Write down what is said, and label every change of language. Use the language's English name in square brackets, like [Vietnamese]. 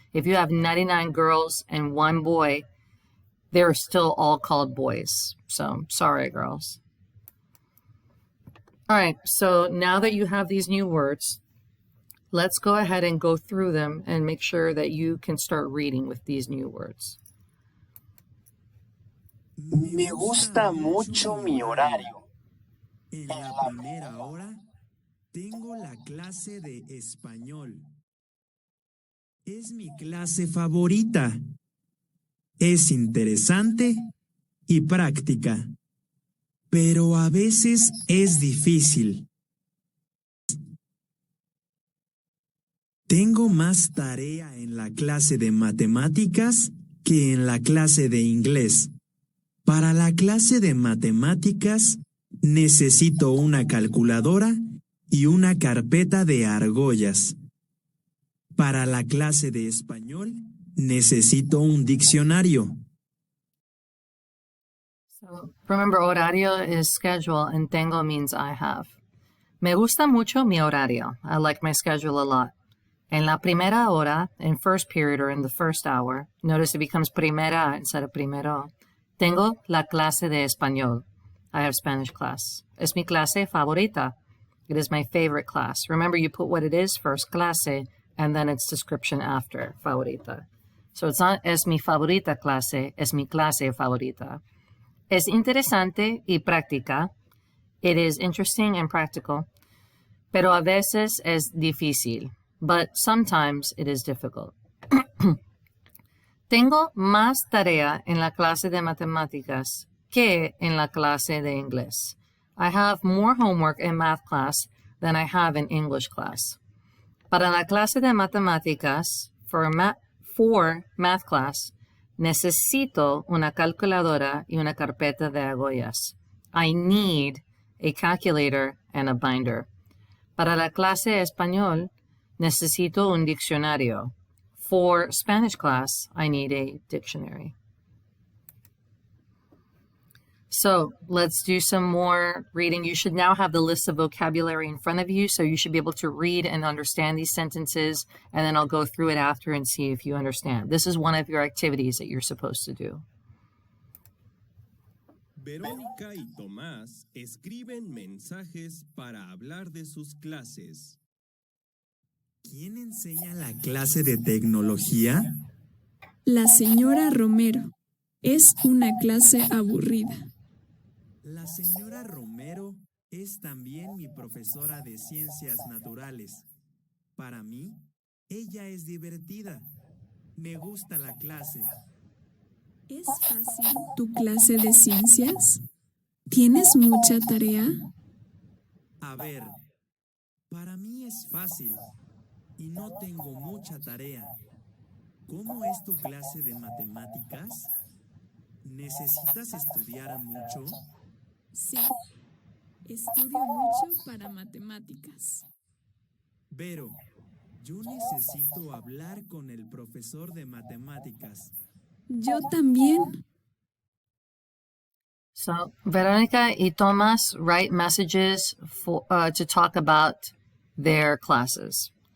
[English] If you have 99 girls and 1 boy, they're still all called boys. So, sorry, girls. All right, so now that you have these new words, let's go ahead and go through them and make sure that you can start reading with these new words. [Spanish] Me gusta mucho mi horario. En la primera hora tengo la clase de español. Es mi clase favorita. Es interesante y práctica, pero a veces es difícil. Tengo más tarea en la clase de matemáticas que en la clase de inglés. Para la clase de matemáticas, necesito una calculadora y una carpeta de argollas. Para la clase de español, necesito un diccionario. [English] So remember, horario is schedule and tengo means I have. [Spanish] Me gusta mucho mi horario. [English] I like my schedule a lot. [Spanish] En la primera hora, [English] in first period or in the first hour, notice it becomes primera instead of primero. [Spanish] Tengo la clase de español. [English] I have Spanish class. [Spanish] Es mi clase favorita. [English] It is my favorite class. Remember, you put what it is first, clase, and then its description after, favorita. So it's not [Spanish] es mi favorita clase, es mi clase favorita. Es interesante y práctica. [English] It is interesting and practical. [Spanish] Pero a veces es difícil. [English] But sometimes it is difficult. [Spanish] Tengo más tarea en la clase de matemáticas que en la clase de inglés. [English] I have more homework in math class than I have in English class. [Spanish] Para la clase de matemáticas, [English] for math class, [Spanish] necesito una calculadora y una carpeta de argollas. [English] I need a calculator and a binder. [Spanish] Para la clase de español, necesito un diccionario. [English] For Spanish class, I need a dictionary. So let's do some more reading. You should now have the list of vocabulary in front of you, so you should be able to read and understand these sentences, and then I'll go through it after and see if you understand. This is one of your activities that you're supposed to do. [Spanish] Verónica y Tomás escriben mensajes para hablar de sus clases. ¿Quién enseña la clase de tecnología? La señora Romero. Es una clase aburrida. La señora Romero es también mi profesora de ciencias naturales. Para mí, ella es divertida. Me gusta la clase. ¿Es fácil tu clase de ciencias? ¿Tienes mucha tarea? A ver, para mí es fácil y no tengo mucha tarea. ¿Cómo es tu clase de matemáticas? ¿Necesitas estudiar mucho? Sí, estudio mucho para matemáticas. Vero, yo necesito hablar con el profesor de matemáticas. Yo también. [English] So Veronica y Tomás write messages to talk about their classes.